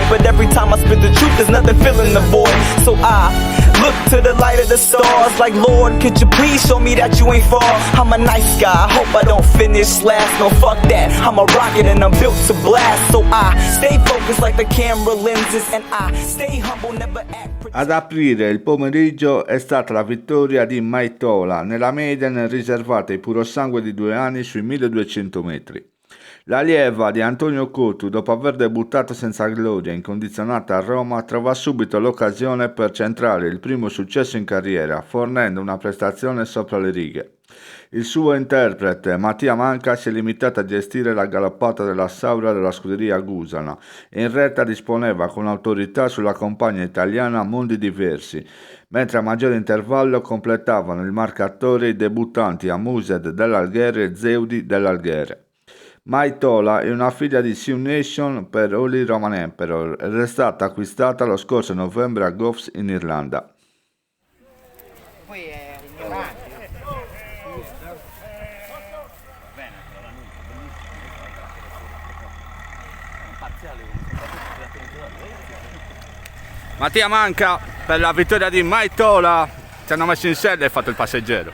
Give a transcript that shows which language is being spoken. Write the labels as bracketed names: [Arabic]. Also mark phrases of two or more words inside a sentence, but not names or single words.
[English] But every time I spit the truth, there's nothing filling the void. So I look to the light of the stars like, Lord, could you please show me that you ain't far? I'm a nice guy, I hope I don't finish last. No, fuck that, I'm a rocket and I'm built to blast. So I stay focused like the camera lenses, and I stay humble, never act. [Italian] Ad aprire il pomeriggio è stata la vittoria di Maitola nella maiden riservata ai purosangue di 2 anni sui 1200 metri. L'allieva di Antonio Cotu, dopo aver debuttato senza gloria incondizionata a Roma, trova subito l'occasione per centrare il primo successo in carriera, fornendo una prestazione sopra le righe. Il suo interprete, Mattia Manca, si è limitato a gestire la galoppata della Saura della scuderia Gusana e in retta disponeva con autorità sulla compagna italiana Mondi Diversi, mentre a maggiore intervallo completavano il marcatore i debuttanti Amused dell'Alghere e Zeudi dell'Alghere. Maitola è una figlia di Sioux Nation per Holy Roman Emperor ed è stata acquistata lo scorso novembre a Goffs in Irlanda. Poi è ignorante. Mattia Manca per la vittoria di Maitola, ti hanno messo in sella e hai fatto il passeggero.